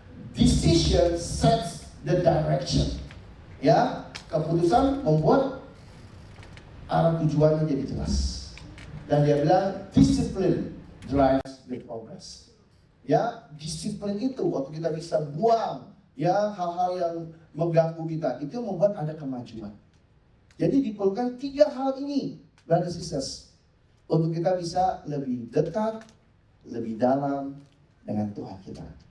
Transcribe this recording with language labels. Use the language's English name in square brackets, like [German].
[English] Decision sets the direction. [Indonesian] Ya, keputusan membuat arah tujuannya jadi jelas. Dan dia bilang [English] discipline drives the progress. [Indonesian] Ya, disiplin itu waktu kita bisa buang ya hal-hal yang mengganggu kita, itu membuat ada kemajuan. Jadi diperlukan 3 hal ini, [English] brothers and sisters, [Indonesian] untuk kita bisa lebih dekat, lebih dalam dengan Tuhan kita.